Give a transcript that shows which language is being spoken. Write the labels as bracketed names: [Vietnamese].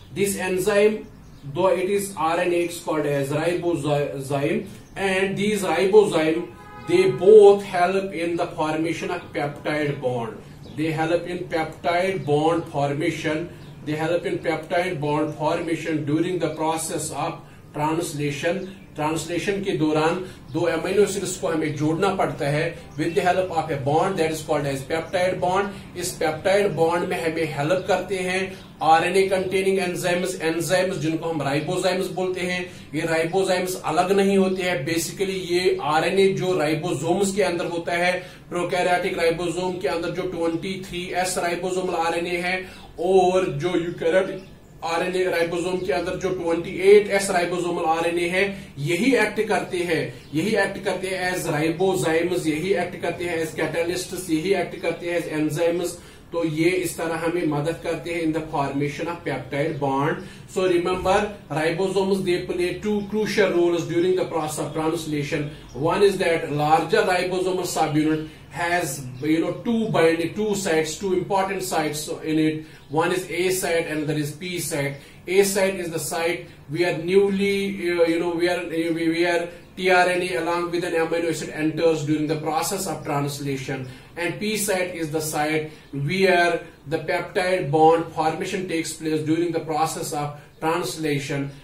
[English] This enzyme, though it is RNA, it's called as ribozyme, and these ribozyme, they both help in the formation of peptide bond. They help in peptide bond formation. During the process of translation. [Hindi] Translation के दौरान दो amino acids को हमें जोड़ना पड़ता है [English] With the help of a bond that is called as peptide bond. [Hindi] इस peptide bond में हमें हेल्प करते हैं आरएनए कंटेनिंग एंजाइम्स जिनको हम राइबोजाइम्स बोलते हैं. ये राइबोजाइम्स अलग नहीं होते हैं. बेसिकली ये आरएनए जो राइबोसोम्स के अंदर होता है, प्रोकैरियोटिक राइबोसोम के अंदर जो 23S राइबोसोमल आरएनए है, और जो यूकैरियोटिक आरएनए राइबोसोम के अंदर जो 28S राइबोसोमल आरएनए है, यही एक्ट करते हैं एज राइबोजाइम्स, यही एक्ट करते हैं एज कैटालिस्ट्स, यही एक्ट करते हैं एज एंजाइम्स. तो ये इस तरह हमें मदद करते हैं [English] In the formation of peptide bond. So remember, ribosomes they play two crucial roles during the process of translation. One is that larger ribosomal subunit has two sites, two important sites in it. One is A site and another is P site. A site is the site where where tRNA along with an amino acid enters during the process of translation, and P site is the site where the peptide bond formation takes place during the process of translation.